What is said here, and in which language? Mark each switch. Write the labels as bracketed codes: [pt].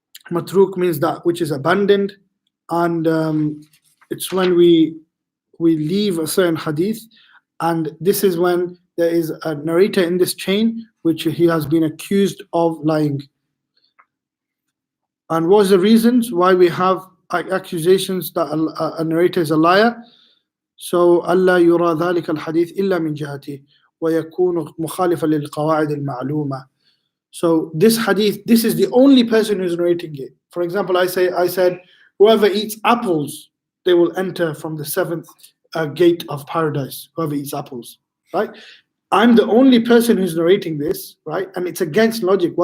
[en] Matruk means that which is abandoned, and it's when we leave a certain hadith, and this is when there is a narrator in this chain which he has been accused of lying. And what's the reasons why we have accusations that a narrator is a liar? So [ar] Allah yura ذلك الحديث إلا من جهته ويكون مخالفا للقواعد المعلومة. [en] So this hadith, this is the only person who's narrating it. For example, I said, whoever eats apples, they will enter from the 7th gate of paradise. Whoever eats apples, right? I'm the only person who's narrating this, right? And it's against logic.